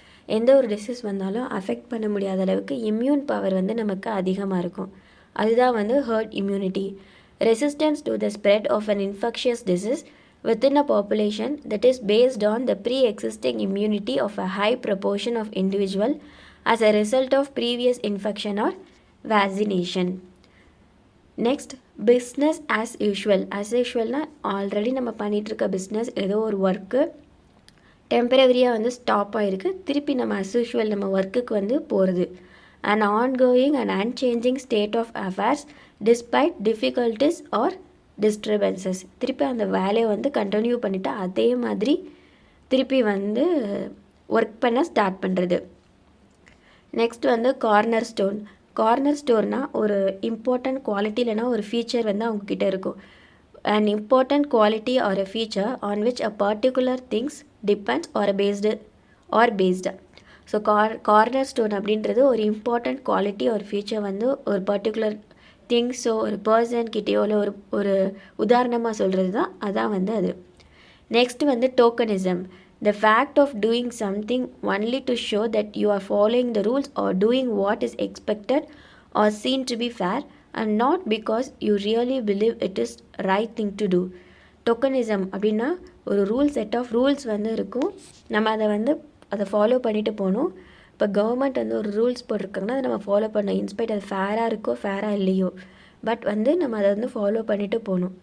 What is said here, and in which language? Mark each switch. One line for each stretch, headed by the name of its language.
Tamil: எந்த ஒரு டிசீஸ் வந்தாலும் அஃபெக்ட் பண்ண முடியாத அளவுக்கு இம்யூன் பவர் வந்து நமக்கு அதிகமாக இருக்கும். அதுதான் வந்து hurt immunity.
English: Resistance to the spread of an infectious disease within a population that is based on the pre-existing immunity of a high proportion of individual as a result of previous infection or vaccination.
Tamil: Next business as யூஷுவல்னால் already நம்ம பண்ணிகிட்ருக்க business, ஏதோ ஒரு work டெம்பரவரியாக வந்து stop ஆகிருக்கு, திருப்பி நம்ம as usual நம்ம ஒர்க்குக்கு வந்து போகிறது.
English: And ongoing and unchanging state of affairs despite difficulties or disturbances.
Tamil: திருப்பி அந்த வேலையை வந்து கண்டினியூ பண்ணிவிட்டு அதே மாதிரி திருப்பி வந்து ஒர்க் பண்ண ஸ்டார்ட் பண்ணுறது. நெக்ஸ்ட் வந்து கார்னர் ஸ்டோர்னால் ஒரு இம்பார்ட்டண்ட் குவாலிட்டி இல்லைனா ஒரு ஃபீச்சர் வந்து அவங்கக்கிட்ட இருக்கும்.
English: And important quality or a feature on which a particular things depends or based.
Tamil: So corner stone அப்படின்றது ஒரு இம்பார்ட்டண்ட் குவாலிட்டி ஒரு ஃபீச்சர் வந்து ஒரு பர்டிகுலர் திங்ஸோ ஒரு பர்சன்கிட்டயோ இல்லை ஒரு உதாரணமாக சொல்கிறது தான், அதான் வந்து அது. நெக்ஸ்ட் வந்து tokenism.
English: The fact of doing something only to show that you are following the rules or doing what is expected or seen to be fair and not because you really believe it is right thing to do.
Tamil: Tokenism அப்படின்னா ஒரு set of rules வந்து இருக்கும், நம்ம அதை follow பண்ணிட்டு போகணும். இப்போ government வந்து ஒரு ரூல்ஸ் போட்டிருக்காங்கன்னா அதை நம்ம ஃபாலோ பண்ணணும், இன்ஸ்பைட் அது ஃபேராக இருக்கோ ஃபேராக இல்லையோ, பட் வந்து நம்ம அதை வந்து ஃபாலோ பண்ணிட்டு போகணும்.